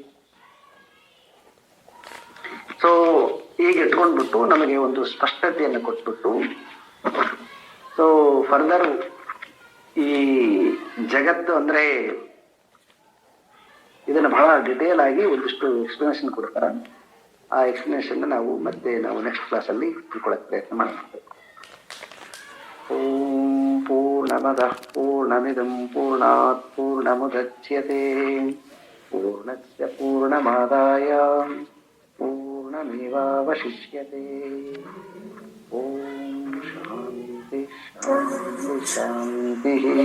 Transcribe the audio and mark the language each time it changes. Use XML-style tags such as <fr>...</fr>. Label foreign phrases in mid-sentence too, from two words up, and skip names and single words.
<kn>ಸೊ ಈಗ ಇಟ್ಕೊಂಡ್ಬಿಟ್ಟು ನಮಗೆ ಒಂದು ಸ್ಪಷ್ಟತೆಯನ್ನು ಕೊಟ್ಬಿಟ್ಟು</kn> <en>so further</en> <kn>ಈ ಜಗತ್ತು ಅಂದ್ರೆ ಇದನ್ನ ಬಹಳ ಡಿಟೇಲ್ ಆಗಿ ಒಂದಿಷ್ಟು ಎಕ್ಸ್ಪ್ಲನೇಷನ್ ಕೊಡ್ತಾರ. ಆ ಎಕ್ಸ್ಪ್ಲನೇಷನ್ ನಾವು</kn> <en>next class</en> <kn>ಅಲ್ಲಿ ತಿಳ್ಕೊಳ್ಳೋಕೆ ಪ್ರಯತ್ನ ಮಾಡ್ತೇವೆ.</kn> <sa>ಓಂ ಪೂರ್ಣಮದಃ ಪೂರ್ಣಮಿದಂ ಪೂರ್ಣಾತ್ ಪೂರ್ಣಮುದಚ್ಯತೆ ಪೂರ್ಣಸ್ಯ ಪೂರ್ಣಮಾದಾಯ पूर्णमेवावशिष्यते. ओम शांति शांति शांति.</sa>